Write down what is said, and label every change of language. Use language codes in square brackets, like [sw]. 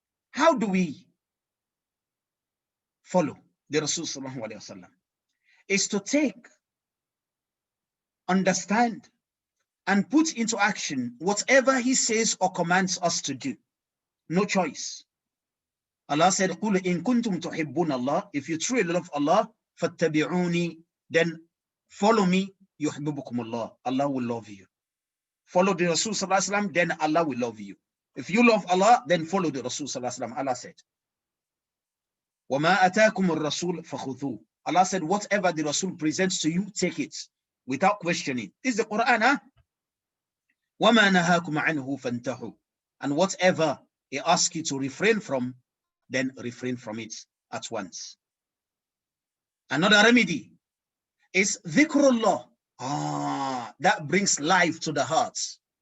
[en] How do we follow the Rasul sallallahu alayhi wa sallam? Is to take, understand, and put into action whatever he says or commands us to do. No choice. Allah said, [ar] قُلْ إِن كُنْتُمْ تُحِبُّونَ اللَّهِ. [en] If you truly love Allah, [ar] فَاتَّبِعُونِي, [en] then follow me, [ar] يُحْبِبُكُمُ اللَّهِ. [en] Allah will love you. Follow the Rasul sallallahu alaihi wasallam, then Allah will love you. If you love Allah, then follow the Rasul sallallahu alaihi wasallam. Allah said, [ar] وَمَا أَتَاكُمُ الرَّسُولُ فَخُذُوهُ. [en] Allah said, whatever the Rasul presents to you, take it without questioning. This is the Quran, huh? [ar] وَمَا نَهَاكُمْ عَنْهُ فَانْتَهُوا. [en] And whatever he asks you to refrain from, then refrain from it at once. Another remedy is dhikrullah. That brings life to the hearts.